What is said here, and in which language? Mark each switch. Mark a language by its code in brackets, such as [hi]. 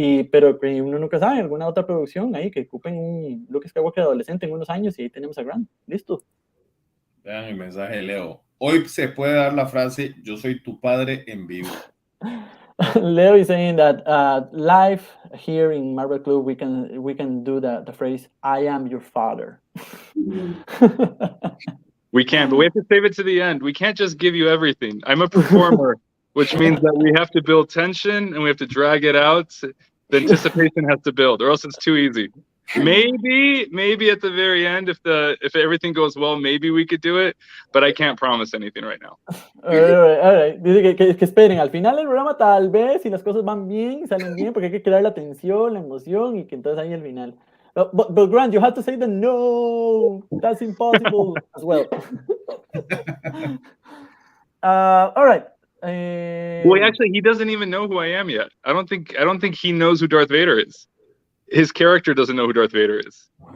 [es] Pero que uno nunca sabe, alguna otra producción ahí que ocupen un Luke Skywalker adolescente en unos años, y ahí tenemos a Grant. Listo. Vean el mensaje de Leo. Hoy se puede dar la frase, yo soy tu padre en vivo. [en] Leo is saying that live here in Marvel Club, we can do the phrase, I am your father. We can, but we have to save it to the end. We can't just give you everything. I'm a performer, which means that we have to build tension and we have to drag it out. The anticipation has to build, or else it's too easy. Maybe at the very end, if everything goes well, maybe we could do it, but I can't promise anything right now. All right. [es] Dice que esperen, al final del programa tal vez, si las cosas van bien, salen bien, porque hay que crear la tensión, la emoción, y que entonces ahí al final. [en] But Grant, you have to say the no, that's impossible as well. All right. Well, actually, he doesn't even know who I am yet. I don't think he knows who Darth Vader is. His character doesn't know who Darth Vader is.